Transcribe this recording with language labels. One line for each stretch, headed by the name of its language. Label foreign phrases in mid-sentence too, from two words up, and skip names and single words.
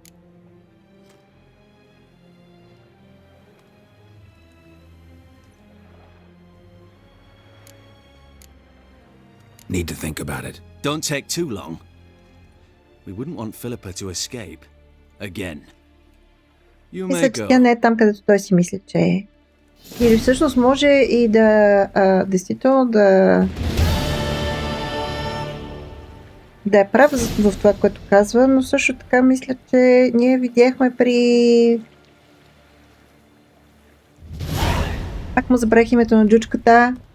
English: Need to think about it. Don't take too long. We wouldn't want Philippa to escape again. You may
Bulgarian: Мисля, че
English: go.
Bulgarian: тя не е там, където той си мисли, че е. Или всъщност може и да действително да е прав в това, което казва, но също така мисля, че ние видяхме при... Пак му забравих името на джучката.